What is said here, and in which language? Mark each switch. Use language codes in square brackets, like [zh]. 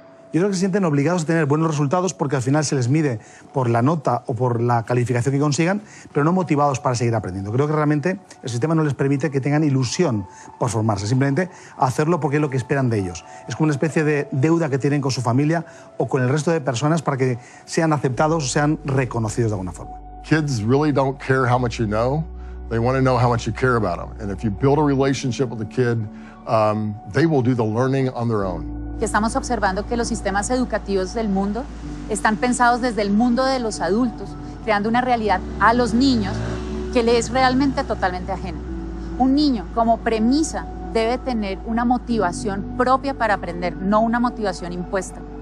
[es] Yo creo que se sienten obligados a tener buenos resultados porque al final se les mide por la nota o por la calificación que consigan, pero no motivados para seguir aprendiendo. Creo que realmente el sistema no les permite que tengan ilusión por formarse, simplemente hacerlo porque es lo que esperan de ellos. Es como una especie de deuda que tienen con su familia o con el resto de personas para que sean aceptados o sean reconocidos de alguna forma. [en] Kids really don't care how much you know. They want to know how much you care about them. And if you build a relationship with the kid, they will do the learning on their own. [es] Que estamos observando que los sistemas educativos del mundo están pensados desde el mundo de los adultos, creando una realidad a los niños que le es realmente totalmente ajena. Un niño, como premisa, debe tener una motivación propia para aprender, no una motivación impuesta.